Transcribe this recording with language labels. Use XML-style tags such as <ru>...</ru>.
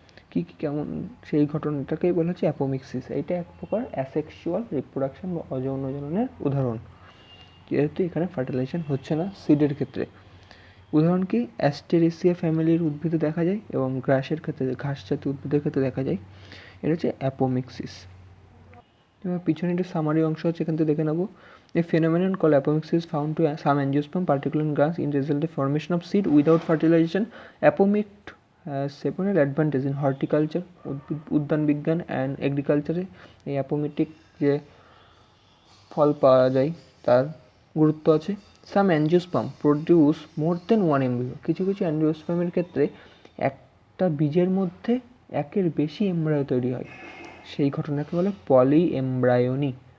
<bn>কী কী কেমন সেই ঘটনাটাকেই বলা হচ্ছে অ্যাপোমিক্সিস। এইটা এক প্রকার অ্যাসেক্সুয়াল রিপ্রোডাকশন বা অযৌন জননের উদাহরণ, যেহেতু এখানে ফার্টিলাইজেশন হচ্ছে না সিডের ক্ষেত্রে। উদাহরণ কি? অ্যাস্টেরেসিয়া ফ্যামিলির উদ্ভিদে দেখা যায় এবং গ্রাসের ক্ষেত্রে, ঘাস জাতীয় উদ্ভিদের ক্ষেত্রে দেখা যায়। এটা হচ্ছে অ্যাপোমিক্সিস। এবার পিছনে একটু সামারি অংশ আছে, এখান থেকে দেখে নেবো।</bn> <en>A phenomenon called apomixis is found to some angiosperm, particularly in grass, in result of formation of seed without fertilization. Apomix has several advantages in horticulture,</en> <bn>উদ্যান বিজ্ঞান অ্যান্ড এগ্রিকালচারে। এই অ্যাপোমিটিক যে ফল পাওয়া যায় তার গুরুত্ব আছে।</bn> <en>some angiosperm produce more than one embryo,</en> <bn>কিছু কিছু অ্যাঞ্জিওস্পার্মের ক্ষেত্রে একটা বীজের মধ্যে একের বেশি এমব্রায়ো তৈরি হয়, সেই ঘটনাকে বলে পলি এমব্রায়োনি।</bn>